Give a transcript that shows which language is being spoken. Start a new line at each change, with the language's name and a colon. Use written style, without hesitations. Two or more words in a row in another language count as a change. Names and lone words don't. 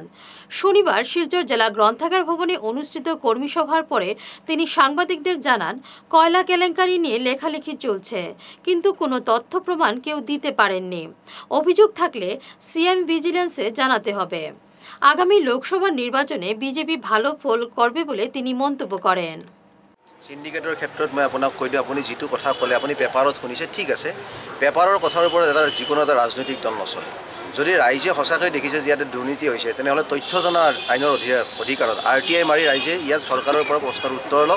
Bangla: শনিবার শিলচর জেলা গ্রন্থাগার ভবনে অনুষ্ঠিত কর্মী সভার পরে তিনি সাংবাদিকদের জানান, কয়লা কেলেঙ্কারি নিয়ে লেখালেখি চলছে, কিন্তু কোনো তথ্য প্রমাণ কেউ দিতে পারেননি। অভিযোগ থাকলে সিএম ভিজিলেন্সে জানাতে হবে। আগামী লোকসভা নির্বাচনে বিজেপি ভালো ফল করবে বলে তিনি মন্তব্য করেন।
Assamese: সিন্ডিকেটৰ ক্ষেত্ৰত মই আপোনাক কৈ দিওঁ, আপুনি যিটো কথা ক'লে আপুনি পেপাৰত শুনিছে, ঠিক আছে। পেপাৰৰ কথাৰ ওপৰত এটা যিকোনো এটা ৰাজনৈতিক দল নচলে। যদি ৰাইজে সঁচাকৈ দেখিছে যে ইয়াতে দুৰ্নীতি হৈছে, তেনেহ'লে তথ্য জনা আইনৰ অধিকাৰত RTI মাৰি ৰাইজে ইয়াত চৰকাৰৰ পৰা প্ৰশ্নৰ উত্তৰ লওক।